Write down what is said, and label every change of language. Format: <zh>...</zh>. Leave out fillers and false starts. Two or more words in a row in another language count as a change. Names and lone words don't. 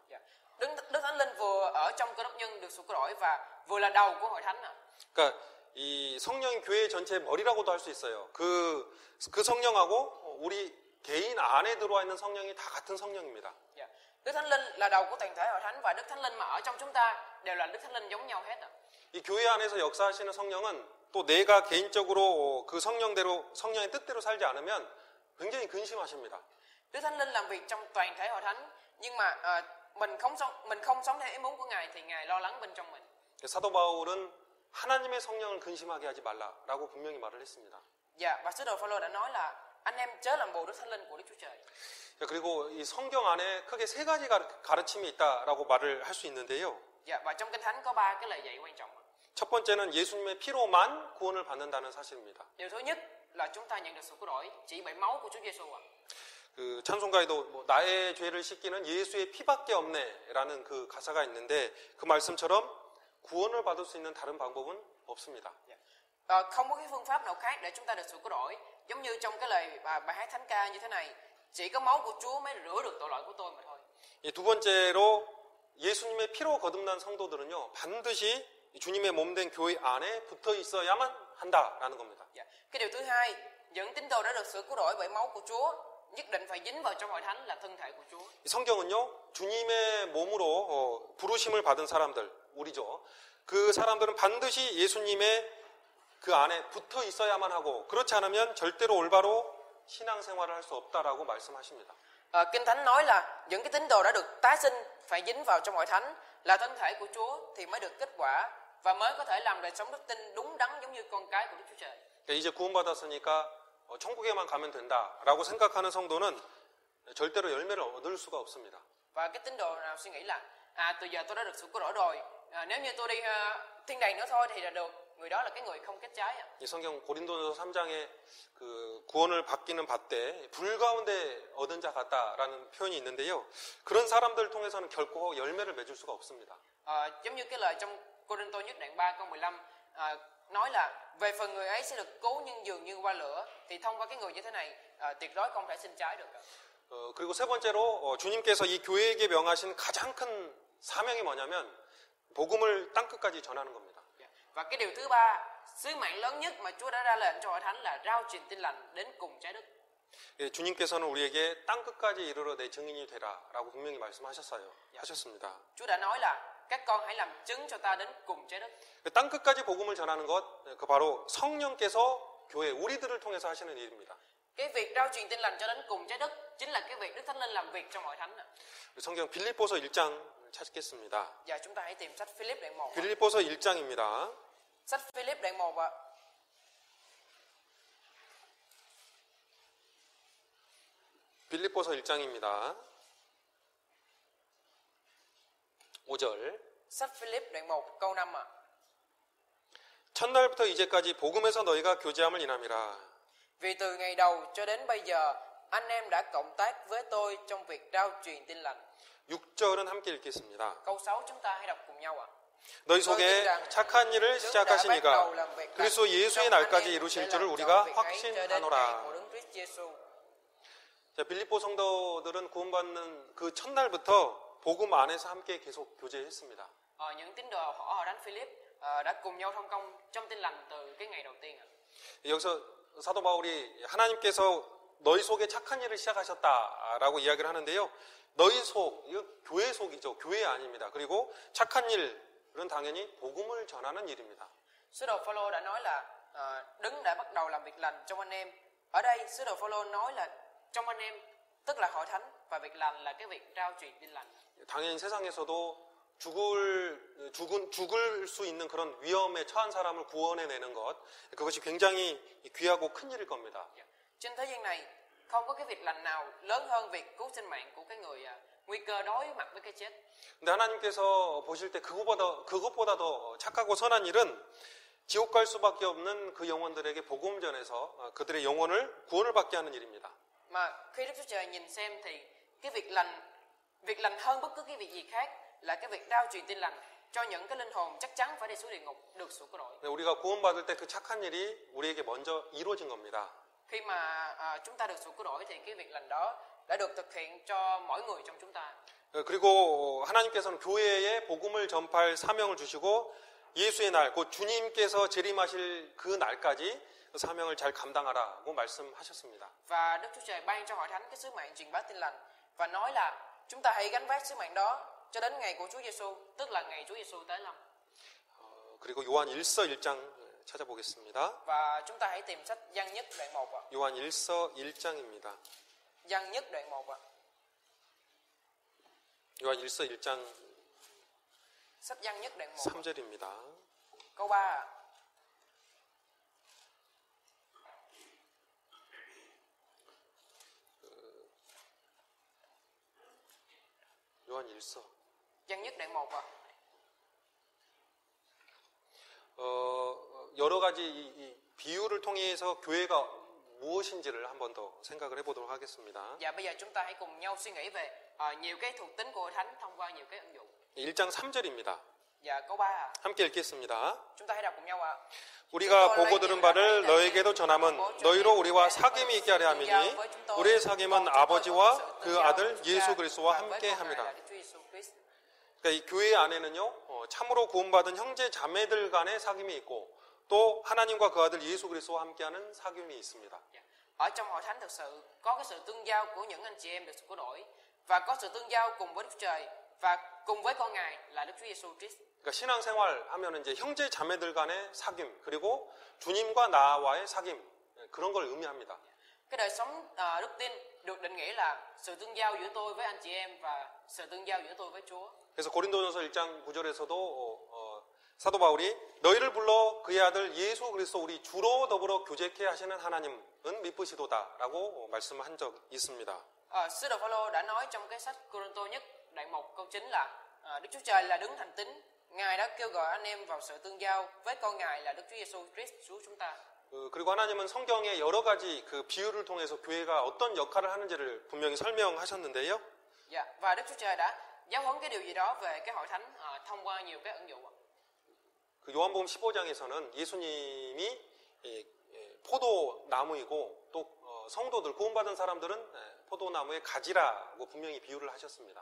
<vi>Đức Thánh Linh vừa ở trong cơ đốc nhân được sự cứu rỗi và vừa là đầu của hội thánh.</vi> <ko>그러니까 이 성령이 교회 전체의 머리라고도 할 수 있어요. 그 성령하고 우리 개인 안에 들어와 있는 성령이 다 같은 성령입니다.</ko> <vi>Đức Thánh Linh là đầu của toàn thể hội thánh và Đức Thánh Linh mà ở trong chúng ta đều là Đức Thánh Linh giống nhau hết.</vi> <ko>이 교회 안에서 역사하시는 성령은 또 내가 개인적으로 그 성령의 뜻대로 살지 않으면 굉장히 근심하십니다.</ko> <vi>Đức Thánh Linh làm việc trong toàn thể hội thánh, nhưng mà mình không sống theo ý muốn của Ngài thì Ngài lo lắng bên trong mình.</vi> <ko>사도 바울은 하나님의 성령을 근심하게 하지 말라라고 분명히 말을 했습니다.</ko> <vi>Và sứ đồ Phaolô đã nói là anh em chớ làm bồ Đức Thánh Linh của Đức Chúa Trời.</vi> <ko>그리고 이 성경 안에 크게 세 가지 가르침이 있다라고 말을 할 수 있는데요.</ko> <vi>Và trong Kinh Thánh có ba cái lời dạy quan trọng.</vi> <ko>첫 번째는 예수님의 피로만 구원을 받는다는 사실입니다.</ko> <vi>Điều thứ nhất là chúng ta nhận được sự cứu rỗi chỉ bởi máu của Chúa Giêsu.</vi> <ko>그 찬송가에도 나의 죄를 씻기는 예수의 피밖에 없네라는 그 가사가 있는데 그 말씀처럼 구원을 받을 수 있는 다른 방법은 없습니다.</ko> <vi>Không có cái phương pháp nào khác để chúng ta được sự cứu rỗi, giống như trong cái lời bài hát thánh ca như thế này, chỉ có máu của Chúa mới rửa được tội lỗi của tôi mà thôi.</vi> <ko>두 번째로 예수님의 피로 거듭난 성도들은요 반드시 주님의 몸된 교회 안에 붙어 있어야만 한다라는 겁니다.</ko> <vi>Cái điều thứ hai, những tín đồ đã được sự cứu rỗi bởi máu của Chúa nhất định phải dính vào trong hội thánh là thân thể của Chúa.</vi> <ko>성경은요 주님의 몸으로 부르심을 받은 사람들 우리죠. 그 사람들은 반드시 예수님의 그 안에 붙어 있어야만 하고 그렇지 않으면 절대로 올바로 신앙생활을 할 수 없다라고 말씀하십니다.</ko> <vi>Kinh Thánh nói là những cái tín đồ đã được tái sinh phải dính vào trong hội thánh là thân thể của Chúa thì mới được kết quả và mới có thể làm đời sống đức tin đúng đắn giống như con cái của Đức Chúa Trời.</vi> <ko>이제 구원받았으니까 천국에만 가면 된다라고 생각하는 성도는 절대로 열매를 얻을 수가 없습니다.</ko> <vi>Và cái tín đồ nào suy nghĩ là từ giờ tôi đã được sự cứu rỗi rồi, nếu như tôi đi thiên đàng nữa thôi thì là được, người đó là cái người không kết trái.</vi> <ko>이 성경 고린도전서 3장에 그 구원을 받기는 받되 불 가운데 얻은 자 같다라는 표현이 있는데요. 그런 사람들을 통해서는 결코 열매를 맺을 수가 없습니다.</ko> <vi>Giống như cái lời trong Cô-rinh-tô nhất đoạn 3 câu 15 nói là về phần người ấy sẽ được cứu nhưng dường như qua lửa, thì thông qua cái người như thế này tuyệt đối không thể sinh trái được.</vi> <ko>그리고 세 번째로 주님께서 이 교회에게 명하신 가장 큰 사명이 뭐냐면 복음을 땅 끝까지 전하는 겁니다.</ko> <vi>Và cái điều thứ ba, sứ mạng lớn nhất mà Chúa đã ra lệnh cho hội thánh là rao truyền tin lành đến cùng trái đất.</vi> <ko>주님께서는 우리에게 땅 끝까지 이르러 내 증인이 되라라고 분명히 하셨습니다.</ko> <vi>Chúa đã nói là các con hãy làm chứng cho ta đến cùng trái đất.</vi> <ko>땅 끝까지 복음을 전하는 것, 그 바로 성령께서 교회 우리들을 통해서 하시는 일입니다.</ko> <vi>Cái việc rao truyền tin lành cho đến cùng trái đất chính là cái việc Đức Thánh Linh làm việc trong hội thánh.</vi> <ko>성경 빌립보서 1장 찾겠습니다.</ko> <vi>Và chúng ta hãy tìm sách Philip đoạn 1.</vi> <ko>빌립보서 1장입니다.</ko> <vi>Sách Philip đoạn 1 ạ.</vi> <ko>빌립보서 1장입니다. 5절.</ko> <vi>Sách Philip đoạn 1 câu 5 ạ.</vi> <ko>첫날부터 이제까지 복음에서 너희가 교제함을 인함이라.</ko> <vi>Vì từ ngày đầu cho đến bây giờ, anh em đã cộng tác với tôi trong việc rao truyền tin lành.</vi> <ko>6절은 함께 읽겠습니다.</ko> <vi>Câu 6 chúng ta hãy đọc cùng nhau ạ.</vi> <ko>너희 속에 착한 일을 시작하시니가 그리스도 예수의 날까지 이루실 줄을 우리가 확신하노라. 자, 빌립보 성도들은 구원받는 그 첫날부터 복음 안에서 함께 계속 교제했습니다.</ko> <vi>Những tín đồ họ Thánh Philip đã cùng nhau thông công trong tin lành từ cái ngày đầu tiên ạ.</vi> <ko>여기서 사도 바울이 하나님께서 너희 속에 착한 일을 시작하셨다라고 이야기를 하는데요. 너희 속, 이거 교회 속이죠. 교회 아닙니다. 그리고 착한 일은 당연히 복음을 전하는 일입니다.</ko> <vi>Sứ đồ Phaolô đã nói là Đấng đã bắt đầu làm việc lành trong anh em. Ở đây sứ đồ Phaolô nói là trong anh em, tức là hội thánh, và việc lành là cái việc rao truyền tin lành.</vi> <ko>당연히 세상에서도 죽을 수 있는 그런 위험에 처한 사람을 구원해내는 것, 그것이 굉장히 귀하고 큰 일일 겁니다.</ko> <vi>Trên thế gian này không có cái việc lành nào lớn hơn việc cứu sinh mạng của cái người nguy cơ đối mặt với cái chết.</vi> <ko>근데 하나님께서 보실 때 그것보다 더 착하고 선한 일은 지옥 갈 수밖에 없는 그 영혼들에게 복음 전해서 그들의 영혼을 구원을 받게 하는 일입니다.</ko> <vi>Mà khi Đức Chúa Trời nhìn xem thì cái việc lành hơn bất cứ cái việc gì khác là cái việc rao truyền tin lành cho những cái linh hồn chắc chắn phải đi xuống địa ngục được sửa tội.</vi> <ko>우리가 구원받을 때 그 착한 일이 우리에게 먼저 이루어진 겁니다.</ko> <vi>Khi mà chúng ta được sửa tội thì cái việc lành đó đã được thực hiện cho mỗi người trong chúng ta.</vi> <ko>그리고 하나님께서는 교회에 복음을 전파할 사명을 주시고 예수의 날, 곧 주님께서 재림하실 그 날까지 그 사명을 잘 감당하라고 말씀하셨습니다.</ko> <vi>Và Đức Chúa Trời ban cho hội thánh cái sứ mạng truyền bá tin lành và nói là chúng ta hãy gánh vác sứ mạng đó cho đến ngày của Chúa Giêsu, tức là ngày Chúa Giêsu tới lâm.</vi> <ko>그리고 요한 1서 1장 찾아보겠습니다.</ko> <vi>Và chúng ta hãy tìm sách Giăng nhất đoạn 1 ạ.</vi> <ko>요한 1서 1장입니다.</ko> <vi>Giăng nhất đoạn 1 ạ.</vi> <ko>요한 1서 1장</ko> <vi>Sách Giăng nhất đoạn 1</vi> <ko>3절입니다.</ko> <vi>câu 3 ạ.</vi> <ko>요한 1서.</ko> <vi>Giăng nhất đoạn 1 ạ.</vi> <ko>여러 가지 이 비유를 통해서 교회가 무엇인지를 한 번 더 생각을 해보도록 하겠습니다.</ko> <vi>Dạ, bây giờ chúng ta hãy cùng nhau suy nghĩ về nhiều cái thuộc tính của hội thánh thông qua nhiều cái ứng dụng.</vi> <ko>1장 3절입니다.</ko> <vi>Dạ, câu 3 ạ.</vi> <ko>함께 읽겠습니다.</ko> <vi>Chúng ta hãy đọc cùng nhau ạ.</vi> <ko>우리가 보고 들은 바를 너에게도 전함은 너희로 우리와 사귐이 있게 하려 함이니 우리의 사귐은 아버지와 그 아들 예수 그리스도와 함께 함이라. 그러니까 이 교회 안에는요, 참으로 구원받은 형제 자매들 간의 사귐이 있고 또 하나님과 그 아들 예수 그리스도와 함께하는 사귐이 있습니다.</ko> <vi>Ở trong hội thánh thực sự có cái sự tương giao của những anh chị em được sửa đổi và có sự tương giao cùng với Đức Chúa Trời và cùng với con Ngài là Đức Chúa Giêsu Christ.</vi> <ko>그러니까 신앙생활 하면은 이제 형제 자매들 간의 사귐 그리고 주님과 나와의 사귐 그런 걸 의미합니다.</ko> <vi>Cái đời sống đức tin được định nghĩa là sự tương giao giữa tôi với anh chị em và sự tương giao giữa tôi với Chúa.</vi> <ko>그래서 고린도전서 1장 9절에서도 사도 바울이 너희를 불러 그의 아들 예수 그리스도 우리 주로 더불어 교제케 하시는 하나님은 미쁘시도다라고 말씀한 적 있습니다.</ko> <vi>Sứ đồ Phaolô đã nói trong cái sách Cô-rinh-tô nhất đoạn 1 câu 9 là Đức Chúa Trời là đấng thành tín, Ngài đã kêu gọi anh em vào sự tương giao với con Ngài là Đức Chúa Giêsu Christ Chúa chúng ta.</vi> <ko>그리고 하나님은 성경의 여러 가지 그 비유를 통해서 교회가 어떤 역할을 하는지를 분명히 설명하셨는데요.</ko> <vi>Dạ, và Đức Chúa Trời đã giáo huấn cái điều gì đó về cái hội thánh thông qua nhiều cái ứng dụng.</vi> <ko>그 요한복음 15장에서는 예수님이 포도나무이고 또 성도들 구원받은 사람들은 포도나무의 가지라고 분명히 비유를 하셨습니다.</ko>